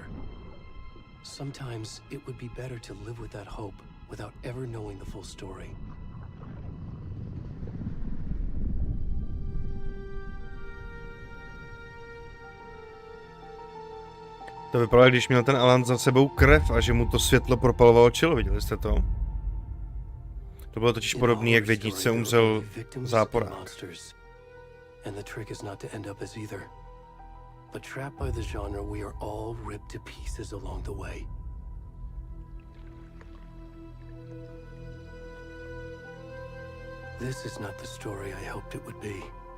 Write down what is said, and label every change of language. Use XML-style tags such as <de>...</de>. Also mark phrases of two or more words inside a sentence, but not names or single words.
<en>Sometimes it would be better to live with that hope without ever knowing the full story.</en> <cs>To vypadalo, když měl ten Alan za sebou krev a že mu to světlo propalovalo čelo, viděli jste to? To bylo totiž podobný, jak v jedničce umřel záporák.</cs> <en>And the trick is not to end up as either. But trapped by the genre, we are all ripped to pieces along the way. This is not the story I hoped it would be.</en>